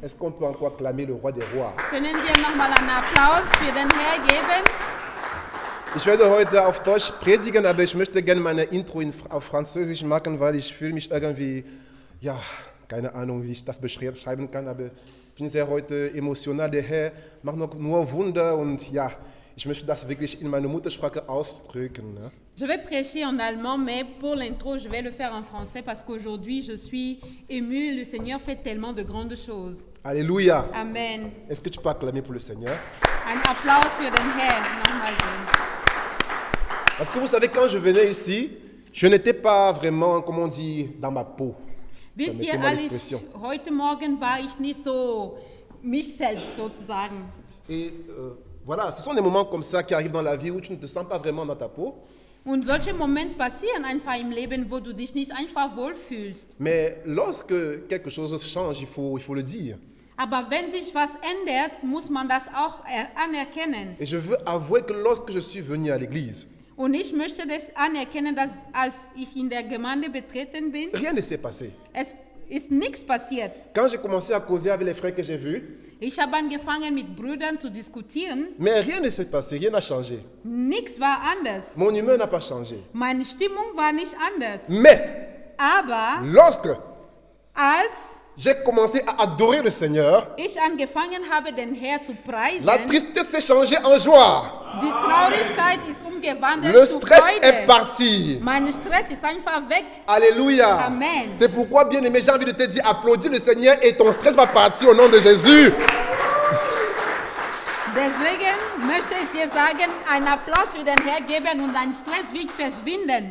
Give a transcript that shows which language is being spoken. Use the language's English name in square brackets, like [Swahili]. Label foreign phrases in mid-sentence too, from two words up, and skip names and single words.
[French] Est-ce qu'on peut encore acclamer le roi des rois? [German] Können wir nochmal einen Applaus für den Herrn geben? Ich werde heute auf Deutsch predigen, aber ich möchte gerne meine Intro auf Französisch machen, weil ich fühle mich irgendwie, ja, keine Ahnung, wie ich das beschreiben kann, aber ich bin sehr heute emotional. Der Herr macht noch nur Wunder und ja, ich möchte das wirklich in meiner Muttersprache ausdrücken. Ne? [French] Je vais prêcher en allemand, mais pour l'intro, je vais le faire en français parce qu'aujourd'hui, je suis émue. Le Seigneur fait tellement de grandes choses. Alléluia. Amen. Est-ce que tu peux acclamer pour le Seigneur? [German] Ein Applaus für den Herrn. Nochmal. [French] Parce que vous savez, quand je venais ici, Je n'étais pas vraiment, comment on dit, dans ma peau. [German] Wisst ihr, [French] Permettez-moi Alice, l'expression. [German] heute Morgen war ich nicht so mich selbst sozusagen. [French] Et voilà, ce sont des moments comme ça qui arrivent dans la vie où tu ne te sens pas vraiment dans ta peau. [German] Und solche Momente passieren einfach im Leben, wo du dich nicht einfach wohlfühlst. [French] Mais lorsque quelque chose change, il faut le dire. [German] Aber wenn sich was ändert, muss man das auch anerkennen. [French] Et je veux avouer que lorsque je suis venu à l'église, [German] Und ich möchte das anerkennen, dass als ich in der Gemeinde betreten bin, [French] rien ne s'est passé. [German] es ist nichts passiert. [French] Quand j'ai commencé à causer avec les frères que j'ai vus, [German] Ich habe angefangen mit Brüdern zu diskutieren. [French] mais rien ne s'est passé, rien n'a changé. [German] Nichts war anders. [French] Mon humeur n'a pas changé. [German] Meine Stimmung war nicht anders. [French] Mais [German] Aber [French] lorsque [German] als [French] j'ai commencé à adorer le Seigneur, [German] ich angefangen habe, den Herrn zu preisen, [French] la tristesse s'est changée en joie. [German] die Traurigkeit ist umgewandelt [French] Le [German] zu [French] stress est [German] Freude. [French] parti. [German] Mein Stress ist einfach weg. [French] Alléluia. Amen. C'est pourquoi, bien aimé, j'ai envie de te dire, applaudis le Seigneur et ton stress va partir au nom de Jésus. [German] Deswegen möchte ich dir sagen, einen Applaus für den Herrn geben und dein Stress wird verschwinden.